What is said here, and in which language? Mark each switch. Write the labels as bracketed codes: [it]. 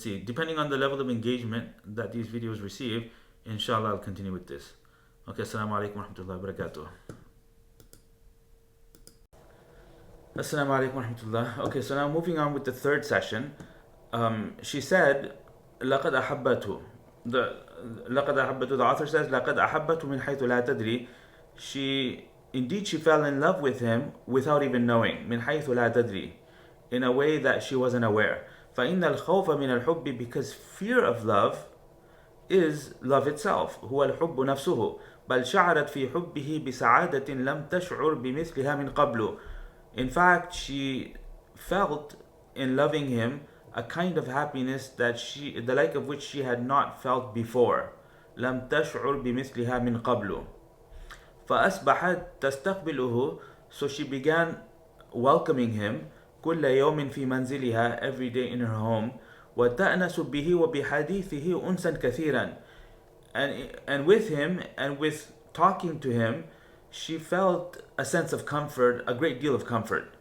[en] Depending on the level of engagement that these videos receive, inshallah, I'll continue with this. Okay, assalamu alaikum wa rahmatullahi wa barakatuh. Assalamu alaikum wa rahmatullah. Okay, so now moving on with the third session. She said, [ar] لقد أحبته. [en] The author says, [ar] لقد أحبته من حيث لا تدري. [en] She fell in love with him without even knowing. [ar] من حيث لا تدري. [en] In a way that she wasn't aware. [ar] فإن الخوف من الحب, [en] because fear of love is love itself. [ar] هو الحب نفسه. بل شعرت في حبه بسعادة لم تشعر بمثلها من قبل. [en] In fact, she felt in loving him a kind of happiness the like of which she had not felt before. [ar] لم تشعر بمثلها من قبل. فأصبحت تستقبله, [en] so she began welcoming him [ar] كل يوم في منزلها, [en] every day in her home. [ar] وتأنس به وبحديثه أنسا كثيرا. [en] And with him and with talking to him, she felt a sense of comfort, a great deal of comfort.